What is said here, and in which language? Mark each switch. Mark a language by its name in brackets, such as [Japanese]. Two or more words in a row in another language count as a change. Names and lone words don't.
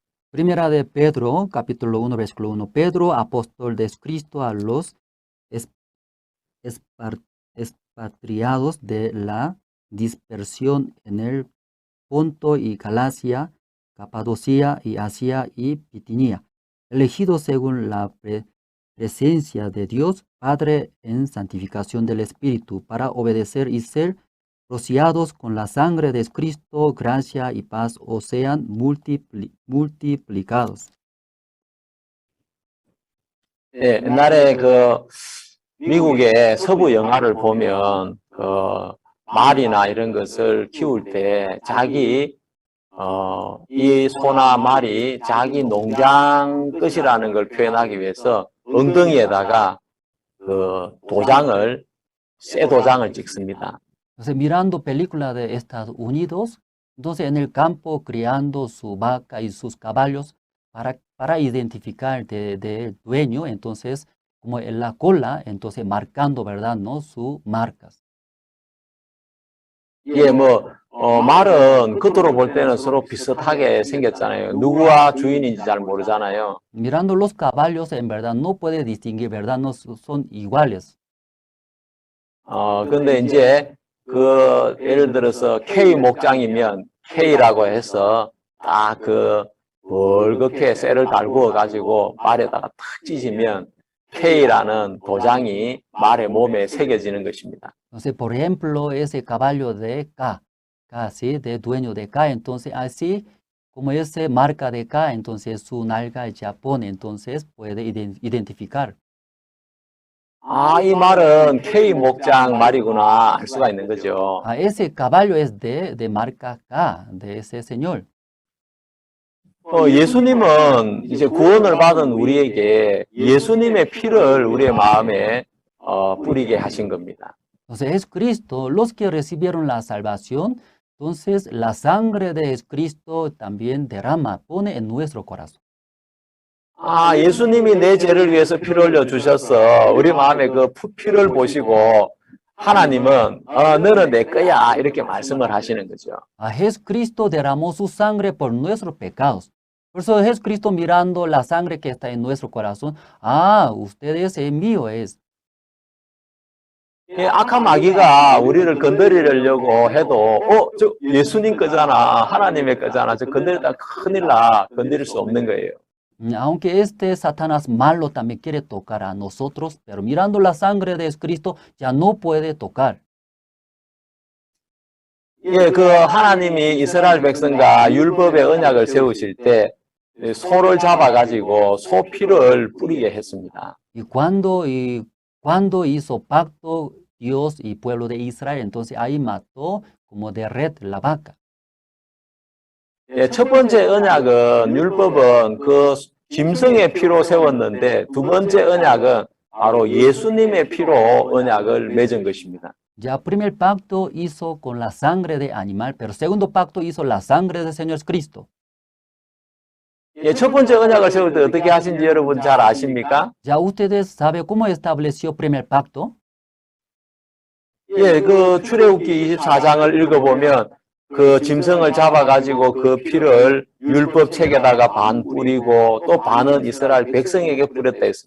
[Spanish] Primera de Pedro, capítulo 1, versículo 1. Pedro, apóstol de Cristo a los expatriados de la dispersión en el Ponto y Galacia, Capadocia y Asia y Bitinia, elegidos según la presencia de Dios Padre en santificación del Espíritu, para obedecer y ser rociados con la sangre de Cristo, gracia y paz os sean multiplicados. [Korean] 네, 옛날에 미국의 서부 영화를 보면 말이나 이런 것을 키울 때 이 소나 말이 자기 농장 것이라는 걸 표현하기 위해서 엉덩이에다가 쇠 도장을 찍습니다. [Spanish] Entonces, mirando películas de Estados Unidos, entonces en el campo criando su vaca y sus caballos para identificar del dueño, entonces como en la cola, entonces marcando, ¿verdad? ¿No? Sus marcas. [Korean] 예, 말은 겉으로 볼 때는 서로 비슷하게 생겼잖아요. 누구와 주인인지 잘 모르잖아요. [Spanish] Mirando los caballos, en verdad no puede distinguir, ¿verdad? No son iguales. [Korean] 근데 이제 예를 들어서 K 목장이면 K라고 해서 딱 벌겋게 쇠를 달구어 가지고 말에다가 탁 찢으면 K라는 도장이 말의 몸에 새겨지는 것입니다. [Spanish] Entonces, por ejemplo, ese caballo de K, K, ¿sí? De dueño de K. Entonces, así como ese marca de K, entonces su nalga ya pone, entonces puede identificar. [Korean] 아, 이 말은 K 목장 말이구나 할 수가 있는 거죠. [Spanish] Ese caballo es de marca K, de ese señor. [Korean] 예수님은 이제 구원을 받은 우리에게 예수님의 피를 우리의 마음에 뿌리게 하신 겁니다. [Spanish] Entonces, Jesucristo, los que recibieron la salvación, entonces la sangre de Jesucristo también derrama, pone en nuestro corazón. [Korean] 아, 예수님이 내 죄를 위해서 피를 흘려 주셔서 우리 마음에 그 피를 보시고 하나님은 너는 내 거야 이렇게 말씀을 하시는 거죠. [Spanish] Jesucristo derramó su sangre por nuestros pecados. Por eso Jesucristo mirando la sangre que está en nuestro corazón, ustedes es mío es. [Korean] 악한 마귀가 우리를 건드리려고 해도 저 예수님 거잖아, 하나님의 거잖아, 저 건드리다 큰일 나, 건드릴 수 없는 거예요. [Spanish] Aunque este Satanás malo también quiere tocar a nosotros, pero mirando la sangre de Jesucristo ya no puede tocar. [Korean] 예, 그 하나님이 이스라엘 백성과 율법의 언약을 세우실 때 소를 잡아가지고 소 피를 뿌리게 했습니다. [Spanish] Y cuando hizo pacto Dios y pueblo de Israel, entonces ahí mató como de red la vaca. [Korean] 예, 첫 번째 언약은 율법은 그 짐승의 피로 세웠는데 두 번째 언약은 바로 예수님의 피로 언약을 맺은 것입니다. [Spanish] Ya primer pacto hizo con la sangre de animal, pero segundo pacto hizo la sangre del Señor Cristo. [Korean] 예, 첫 번째 언약을 세울 때 어떻게 하신지 여러분 잘 아십니까? [Spanish] Ya ustedes saben cómo estableció primer pacto. [Korean] 예, 그 출애굽기 24장을 읽어보면 그 짐승을 잡아가지고 그 피를 율법 책에다가 반 뿌리고 또 반은 이스라엘 백성에게 뿌렸다 했습니다.